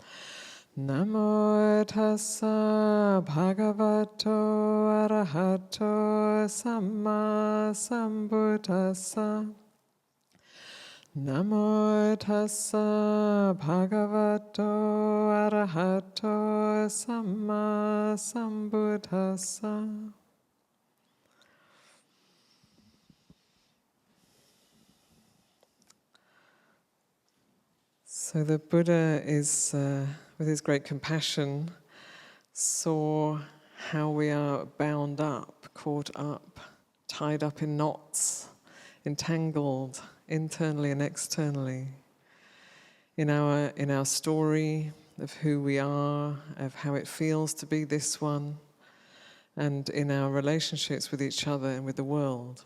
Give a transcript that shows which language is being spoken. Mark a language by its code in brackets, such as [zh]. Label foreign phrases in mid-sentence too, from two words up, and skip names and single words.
[pi] Namo tassa bhagavato arahato samma sambuddhassa. Namo tassa bhagavato arahato samma sambuddhassa. [en] So the Buddha is, with his great compassion, saw how we are bound up, caught up, tied up in knots, entangled internally and externally in our story of who we are, of how it feels to be this one, and in our relationships with each other and with the world.